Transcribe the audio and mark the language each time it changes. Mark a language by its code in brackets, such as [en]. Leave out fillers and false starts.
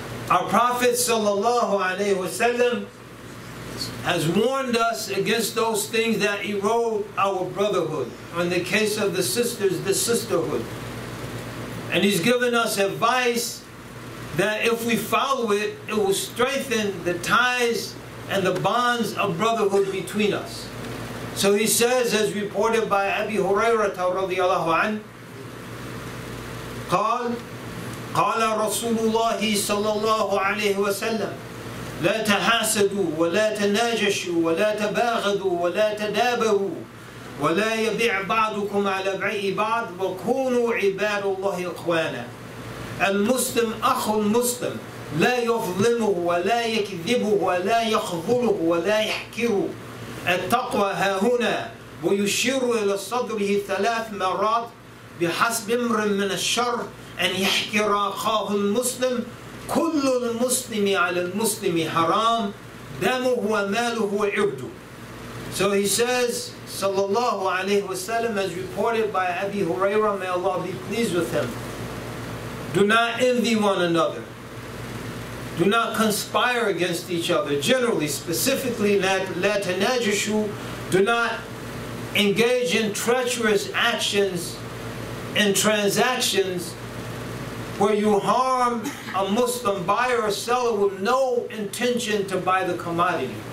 [en] Our Prophet ﷺ has warned us against those things that erode our brotherhood. Or in the case of the sisters, the sisterhood. And he's given us advice that if we follow it, it will strengthen the ties and the bonds of brotherhood between us. So he says, as reported by Abi Hurairah radiyallahu anhu, [ar] قال رسول الله صلى الله عليه وسلم لا تحاسدوا ولا تناجشوا ولا تباغضوا ولا تدابروا ولا يبيع بعضكم على بيع بعض وكونوا عباد الله إخوانا. المسلم أخو المسلم لا يظلمه ولا يكذبه ولا يخذله ولا يحكره. التقوى ها هنا ويشير إلى صدره 3 مرات بحسب امرئ من الشر أن يحكر أخاه المسلم. كل المسلم على المسلم حرام دمه وماله وعرضه. [en] So he says, sallallahu alayhi wasallam, as reported by Abi Hurairah, may Allah be pleased with him, do not envy one another. Do not conspire against each other. Generally, specifically, la tanajashu, do not engage in treacherous actions and transactions where you harm a Muslim buyer or seller with no intention to buy the commodity.